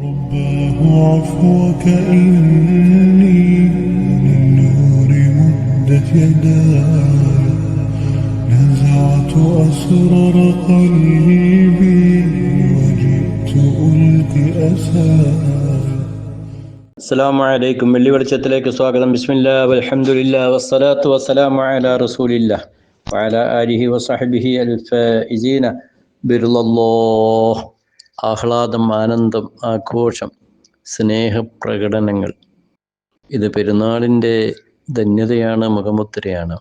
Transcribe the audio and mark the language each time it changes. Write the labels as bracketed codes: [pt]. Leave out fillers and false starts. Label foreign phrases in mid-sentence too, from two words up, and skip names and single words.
[ar] الله عفوك إني للنور مدت يداي نزعت أسرار قلبي وجئت ألقي أساي. السلام عليكم. [ml] വെള്ളി വെളിച്ചത്തിലേക്ക് സ്വാഗതം. [ar] بسم الله والحمد لله والصلاة والسلام على رسول الله وعلى آله وصحبه الفائزين برضا الله. [ml] ആഹ്ലാദം, ആനന്ദം, ആഘോഷം, സ്നേഹപ്രകടനങ്ങൾ, ഇത് പെരുന്നാളിൻ്റെ ധന്യതയാണ്, മുഖമുദ്രയാണ്.